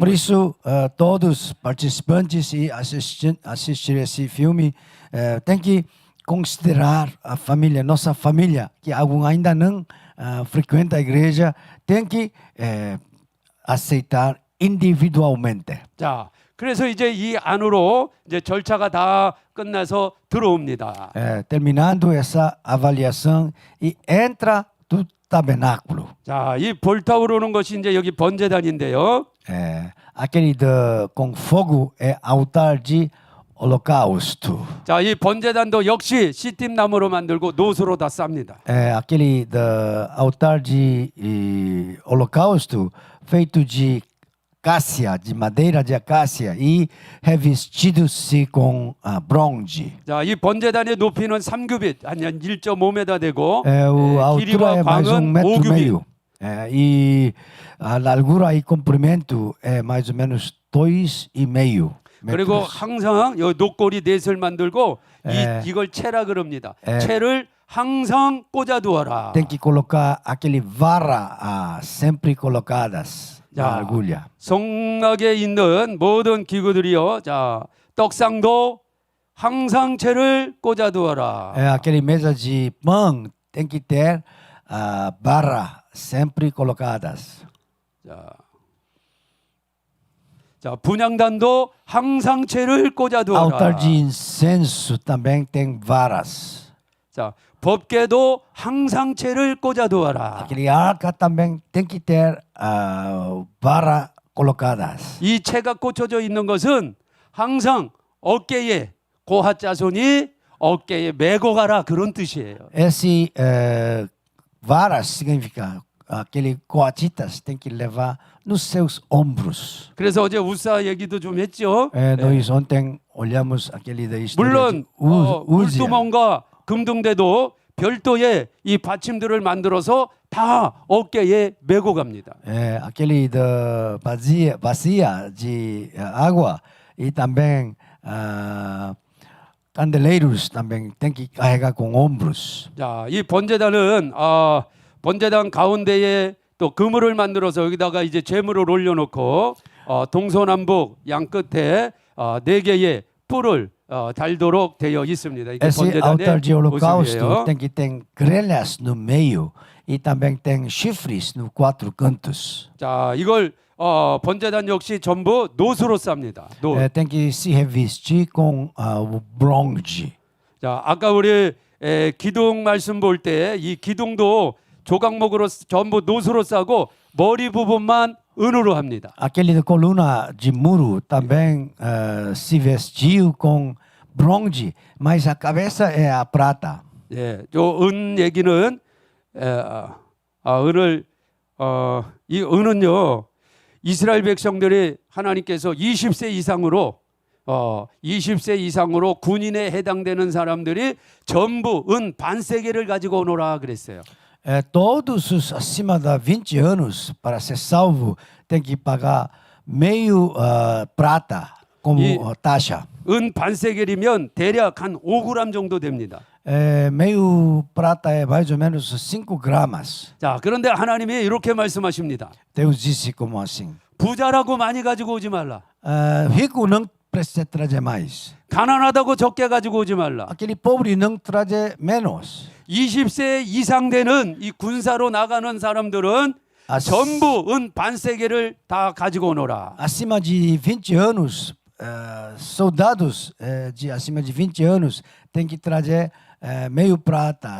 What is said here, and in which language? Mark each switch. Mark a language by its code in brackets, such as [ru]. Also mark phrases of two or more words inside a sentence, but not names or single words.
[pt] Por [ko] 거예요. [pt] isso, todos participantes e assistir esse filme têm que considerar a família, nossa família, que algum ainda não frequenta a igreja, tem que aceitar individualmente. [ko] 자, 그래서 이제 이 안으로 이제 절차가 다 끝나서 들어옵니다. [pt] Terminando essa avaliação e entra do tabernáculo. [ko] 자, 이 불타오르는 것이 이제 여기 번제단인데요. [pt] Aquele com fogo é altar de holocausto. [ko] 자, 이 번제단도 역시 시팀 나무로 만들고 노수로 다 쌉니다. [pt] Aquele altar de holocausto feito de acácia, de madeira de acácia e revestido-se com bronze. [ko] 자, 이 번제단의 높이는 3규빗, 한 1.5m 되고 [pt] A altura [ko] 길이와 [pt] é mais [ko] 광은 [pt] metro e [ko] 5규빗. [pt] meio. E a largura e comprimento é mais ou menos 2,5 [ko] 그리고 [pt] metros. [ko] 항상 요 녹골이 넷을 만들고 이걸 채라 그럽니다. 채를 항상 꽂아 두어라. [pt] Tem que colocar aquele vara sempre colocadas na agulha. [ko] 성막에 있는 모든 기구들이요. 자, 떡상도 항상 채를 꽂아 두어라. [pt] Aquele mesa de pão tem que ter vara sempre colocadas. [ko] 자, 분향단도 항상 채를 꽂아 두어라. [pt] Altar de incenso também tem varas. [ko] 자, 법궤도 항상 채를 꽂아 두어라. [pt] Aquele arca também tem que ter vara colocadas. [ko] 이 채가 꽂혀져 있는 것은 항상 어깨에 고핫자손이 어깨에 메고 가라 그런 뜻이에요. [pt] Esse varas significa aquele coatitas tem que levar nos seus ombros. [ko] 그래서 어제 우사 얘기도 좀 했죠. [pt] Nós ontem olhamos aquele da história [ko] 물론 [pt] de Uzia. [ko] 물두멍과 금등대도 별도의 이 받침들을 만들어서 다 어깨에 메고 갑니다. [pt] Aquele da bacia de água e também candeleiros também tem que carregar com ombros. [ko] 자, 이 번제단은 번제단 가운데에 또 그물을 만들어서 여기다가 이제 제물을 올려놓고 동서남북 양 끝에 네 개의 뿔을 달도록 되어 있습니다. 이게 [pt] Esse altar [ko] 번제단의 [pt] de holocausto [ko] 모습이에요. [pt] tem grelhas no meio e também tem chifres nos quatro cantos. [ko] 자, 이걸 번제단 역시 전부 노수로 쌉니다. 노. [pt] Tem que se revestir com o bronze. [ko] 자, 아까 우리 기둥 말씀 볼 때 이 기둥도 조각목으로 전부 노수로 싸고 머리 부분만 은으로 합니다. [pt] Aquele da coluna de muro também se vestiu com bronze, mas a cabeça é a prata. [ko] 예, 은 얘기는 은을 이 은은요 이스라엘 백성들이 하나님께서 20세 이상으로 20세 이상으로 군인에 해당되는 사람들이 전부 은 반세계를 가지고 오너라 그랬어요. [pt] Todos os acima de 20 anos para ser salvo tem que pagar meio prata como taxa. [ko] 은 반세겔이면 대략 한 5g 정도 됩니다. [pt] Meio prata é mais ou menos 5 gramas. [ko] 자, 그런데 하나님이 이렇게 말씀하십니다. [pt] Deus disse como assim: [ko] 부자라고 많이 가지고 오지 말라. [pt] rico não precisa trazer mais. [ko] 가난하다고 적게 가지고 오지 말라. [pt] Aquele pobre não trazer menos. [ko] 20세 이상 되는 이 군사로 나가는 사람들은 전부 은 반세겔을 다 가지고 오너라. [pt] Acima de 20 anos, soldados de acima de 20 anos tem que trazer meio prata.